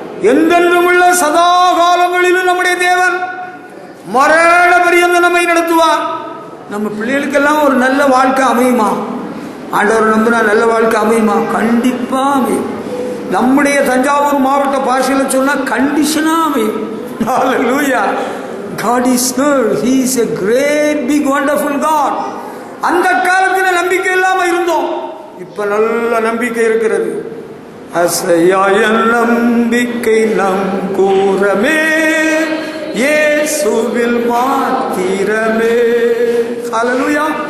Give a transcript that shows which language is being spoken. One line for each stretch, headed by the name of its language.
Tamil: என்றென்றும் உள்ள சதா காலங்களிலும் நம்முடைய தேவன் மரண பரியந்தம் நம்மை நடத்துவார். நம்ம பிள்ளைகளுக்கெல்லாம் ஒரு நல்ல வாழ்க்கை அமையுமா? ஆண்டவர் நம்பினா நல்ல வாழ்க்கை அமையுமா? கண்டிப்பா அமையும். நம்முடைய தஞ்சாவூர் மாவட்ட பாஷையில் சொன்னா கண்டிஷனா அமையும்.
English: Hallelujah. God is good. He is a great big wonderful God.
Tamil: அந்த காலத்தில் நம்பிக்கை இல்லாம இருந்தோம், இப்ப நல்ல நம்பிக்கை இருக்கிறது. அசையாய நம்பிக்கை நம் கூறமே, இயேசுவில் மாத்திரமே. ஹல்லேலூயா.